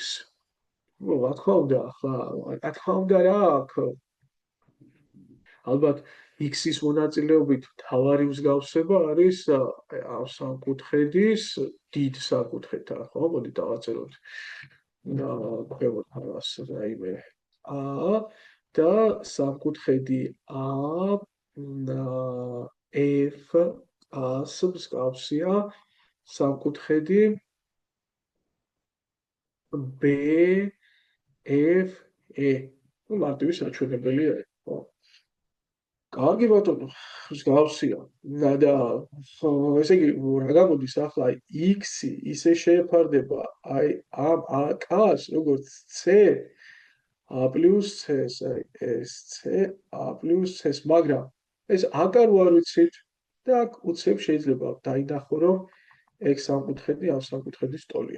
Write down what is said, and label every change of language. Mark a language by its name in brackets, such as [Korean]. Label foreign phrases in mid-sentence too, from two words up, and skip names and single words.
[Georgian] ნუ რა თქმა უნდა, ახლა რა თქმა უნდა რა აქ. ალბათ x-ის მონაწილეობით მთავარი მსგავსება არის ამ სამკუთხედის დიდ საკუთხედთან, ხო? მოდი დავაწეროთ. ქვემოთ ამას რაიმე a და სამკუთხედი a f a-ს მსგავსია სამკუთხედი b f e. ნუ მარტივი საჩვენებელია, ხო? კარგი ბატონო, მსგავსია. და ესე იგი, რა გამოდის ახლა x-ი ისე შეეფარდება აი ამ AK-ს, როგორც c a პლუს c-ს, აი ეს c a პლუს c-ს, მაგრამ ეს AK რო არ ვიცით და აქ უცებ შეიძლება დაინახო, რომ x სამკუთხედი ამ სამკუთხედის ტოლია.